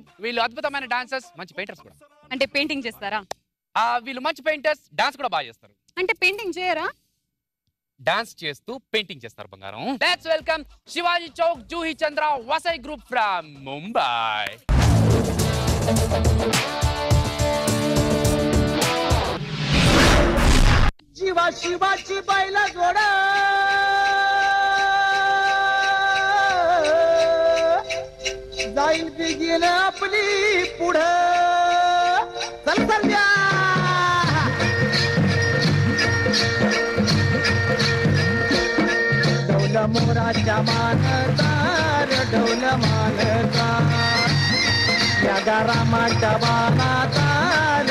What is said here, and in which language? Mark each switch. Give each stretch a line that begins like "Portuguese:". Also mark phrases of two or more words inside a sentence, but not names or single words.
Telugu: వీళ్ళు అద్భుతమైన డాన్సర్స్, మంచి పెయింటర్స్ కూడా. అంటే పెయింటింగ్ చేస్తారా? వీళ్ళు మంచి పెయింటర్స్, డాన్స్ కూడా బాగా చేస్తారు. అంటే పెయింటింగ్ చేయరా? డాన్స్ చేస్తూ పెయింటింగ్ చేస్తారు బంగారం.
English: Let's welcome Shivaji Chowk Juhi Chandra Vasai group from Mumbai.
Marathi: जीवा शिवाची बैला जोडा जाईल बिगीन आपली पुढं चल चल डौल मोराच्या मानदार डौल मानदार या गारामाच्या बाणादार